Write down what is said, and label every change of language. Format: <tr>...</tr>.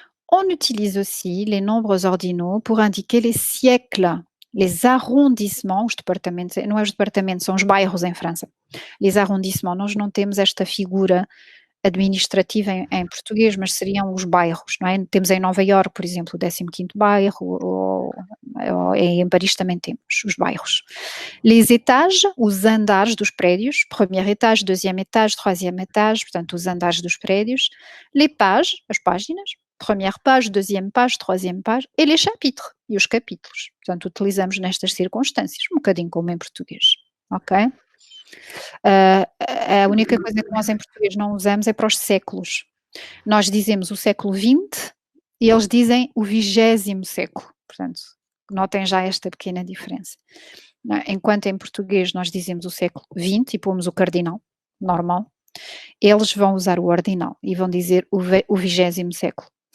<fr>On utilise aussi les nombres ordinaux pour indiquer les siècles, les arrondissements,</fr> <pt>os departamentos, não é os departamentos, são os bairros em França.</pt> <fr>Les arrondissements,</fr> <pt>nós não temos esta figura administrativa em português, mas seriam os bairros, não é? Temos em Nova Iorque, por exemplo, o 15º bairro, ou em Paris também temos os bairros.</pt> <fr>Les étages,</fr> <pt>os andares dos prédios,</pt> <fr>premier étage, deuxième étage, troisième étage,</fr> <pt>portanto, os andares dos prédios.</pt> <fr>Les pages,</fr> <pt>as páginas,</pt> <fr>Première page, deuxième page, troisième page, e les chapitres,</fr> <pt>e os capítulos. Portanto, utilizamos nestas circunstâncias, um bocadinho como em português, ok? A única coisa que nós em português não usamos é para os séculos. Nós dizemos o século XX e eles dizem o 20º século. Portanto, notem já esta pequena diferença. Enquanto em português nós dizemos o século XX e pomos o cardinal, normal, eles vão usar o ordinal e vão dizer o 20º século.</pt>